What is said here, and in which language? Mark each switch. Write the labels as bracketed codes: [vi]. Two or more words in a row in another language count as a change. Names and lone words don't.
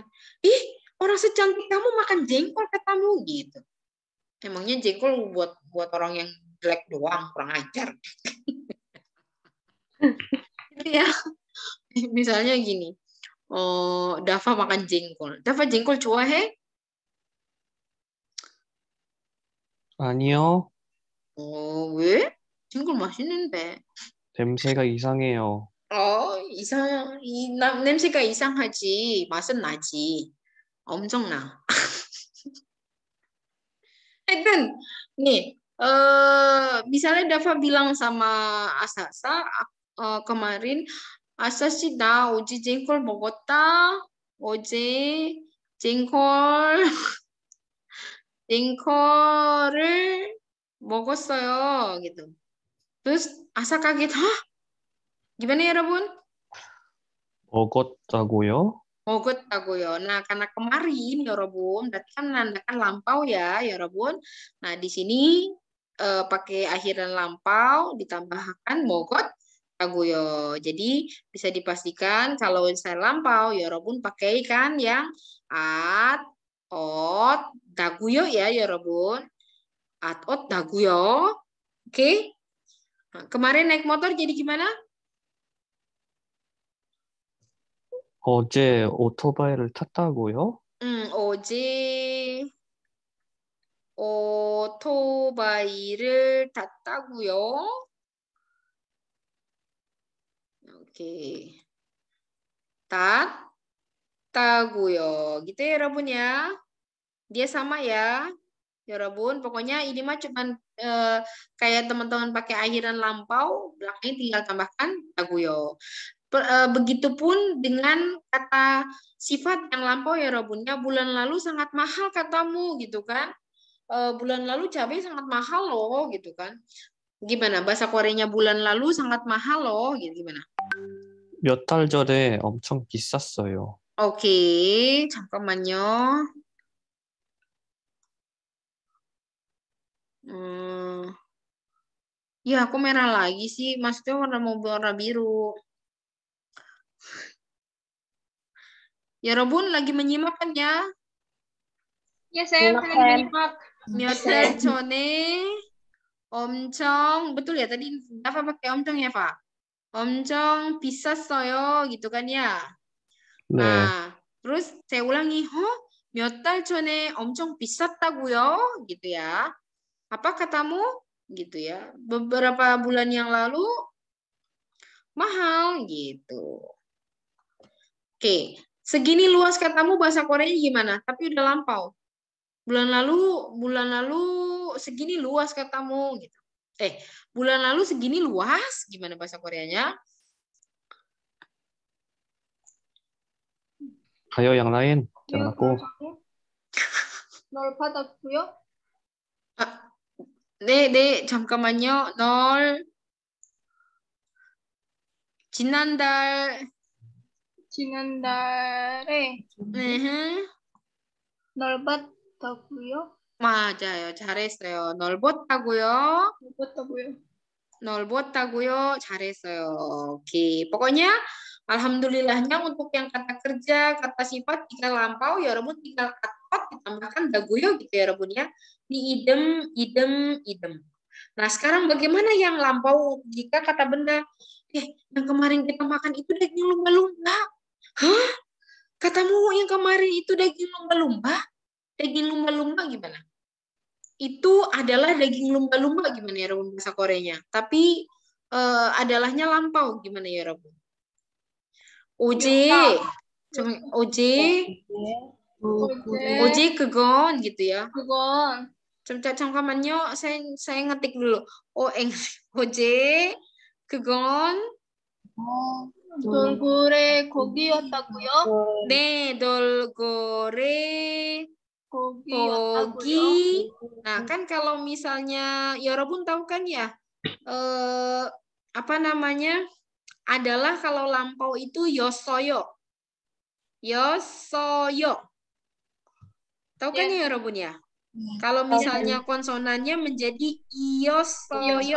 [id] Ih, orang secantik kamu makan jengkol katamu gitu. Emangnya jengkol buat orang yang jelek doang, kurang ajar. Gitu ya. Misalnya gini. Oh, Dava makan jengkol. Dava jengkol 좋아해? [ko] 아니요. 왜? jengkol 맛있는데. 냄새가 이상해요. 냄새가 이상하지. 맛은 나지. 엄청 나. [id] Haiden, nih, misalnya Dava bilang sama Asasa kemarin, Asasi [ko] 나 어제 jengkol 먹었다. 어제 jengkol을 먹었어요, [id] gitu. Terus Asa kaget, hah? Gimana ya, Rabun? [ko] 먹었다고요? 먹었다고요. [id] Nah, karena kemarin ya Robun, berarti kan menandakan lampau ya Robun. Nah, di sini pakai akhiran lampau ditambahkan 먹었다고요. Jadi bisa dipastikan kalau saya lampau ya Robun pakai kan yang [ko] 었, 다고요 [id] ya Robun. [ko] 었, 다고요. Oke. [id] Nah, kemarin naik motor jadi gimana? [ko] 어제 오토바이를 탔다고요? 어제 오토바이를 탔다고요. [id] Oke. Taguyo. Gitu ya, Rabun ya. Dia sama ya. Ya, Rabun. Pokoknya ini mah cuman kayak teman-teman pakai akhiran lampau, belakangnya tinggal tambahkan taguyo. Begitupun dengan kata sifat yang lampau ya, Rabunnya. Bulan lalu sangat mahal katamu, gitu kan. Bulan lalu cabai sangat mahal loh, gitu kan. Gimana bahasa Koreanya bulan lalu sangat mahal loh, gitu gimana? [ko] 몇 달 전에 엄청 비쌌어요. [id] Oke, 잠깐만요. Ya, aku merah lagi sih. Maksudnya warna biru. Ya, Robun lagi menyimak kan ya? Ya, saya Simak, lagi Sam. menyimak. [ko] 몇 달 전에 엄청, [id] betul ya tadi Dava pakai omcong ya, Pak? [ko] 엄청 비쌌어요, [id] gitu kan ya? [ko] 네, [id] Nah, terus saya ulangi, [ko] 몇 달 전에 엄청 비쌌다고요? [id] Gitu ya. Apa katamu? Gitu ya. Beberapa bulan yang lalu mahal gitu. Oke, segini luas katamu bahasa Koreanya gimana? Tapi udah lampau. Bulan lalu segini luas katamu gitu. Bulan lalu segini luas gimana bahasa Koreanya? 가요 yang lain. Jangan aku. [ko] 넓어졌고요. 네, 잠깐만요. 지난달에 넓었다고요. 맞아요. 잘했어요. 넓었다고요. 넓었다고요. 잘했어요. [id] Oke. Pokoknya alhamdulillahnya untuk yang kata kerja, kata sifat jika lampau ya Rabun tinggal atot ditambahkan daguyo gitu ya Rabun ya. Di idem. Nah, sekarang bagaimana yang lampau jika kata benda yang kemarin kita makan itu daging lumba-lumba. Hah? Katamu yang kemarin itu daging lumba-lumba? Daging lumba-lumba gimana? Itu adalah daging lumba-lumba gimana ya Rabun bahasa Koreanya. Tapi adalahnya lampau gimana ya Rabun? [ko] 오제 그건 [id] gitu ya. [ko] 그건 잠깐만요. [id] saya ngetik dulu. [ko] 오제 그건 돌고래 고기였다고요? 네, 돌고래 고기였다고요? 고기. [id] Nah, kan kalau misalnya 여러분 tahu kan ya, apa namanya? Adalah kalau lampau itu yosoyo. Tahu kan ya 여러분 ya? Kalau misalnya konsonannya menjadi yosoyo.